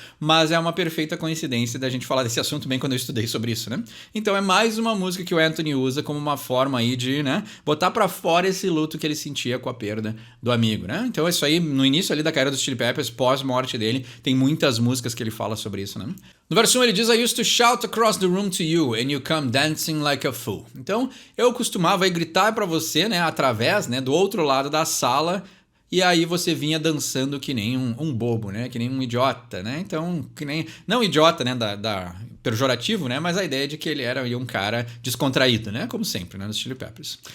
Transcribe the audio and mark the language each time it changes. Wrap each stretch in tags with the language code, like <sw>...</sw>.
<pt>Mas é uma perfeita coincidência da gente falar desse assunto bem quando eu estudei sobre isso, né? Então é mais uma música que o Anthony usa como uma forma aí de, né, botar pra fora esse luto que ele sentia com a perda do amigo, né? Então isso aí, no início ali da carreira dos Chili Peppers, pós-morte dele, tem muitas músicas que ele fala sobre isso, né? No verso 1 ele diz:</pt> <en>I used to shout across the room to you and you come dancing like a fool.</en> <pt>Então eu costumava aí gritar pra você, né, através, né, do outro lado da sala. E aí você vinha dançando que nem um bobo, né? Que nem um idiota, né? Então, que nem... Não idiota, né? Pejorativo, né? Mas a ideia de que ele era um cara descontraído, né? Como sempre, né? Nos Chili Peppers.</pt>